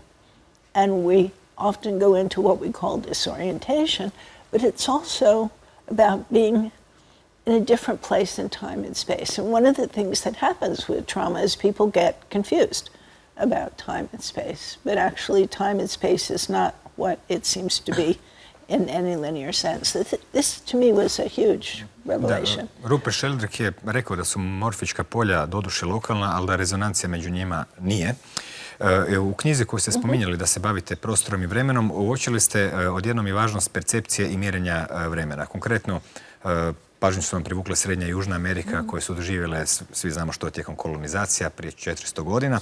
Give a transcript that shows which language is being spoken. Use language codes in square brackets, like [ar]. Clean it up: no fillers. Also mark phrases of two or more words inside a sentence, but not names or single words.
[en] And we often go into what we call disorientation, but it's also about being in a different place in time and space. And one of the things that happens with trauma is people get confused about time and space. But actually, time and space is not what it seems to be in any linear sense. This to me was a huge revelation. [hr] Bert Hellinger je rekao da su morfička polja doduše lokalna, ali da rezonancija među njima nije. U knjizi koju ste spominjali da se bavite prostorom i vremenom, uočili ste odjednom i važnost percepcije i mjerenja vremena. Konkretno, pažnju su vam privukle Srednja i Južna Amerika koje su doživjele, svi znamo što, tijekom kolonizacija prije 400 godina.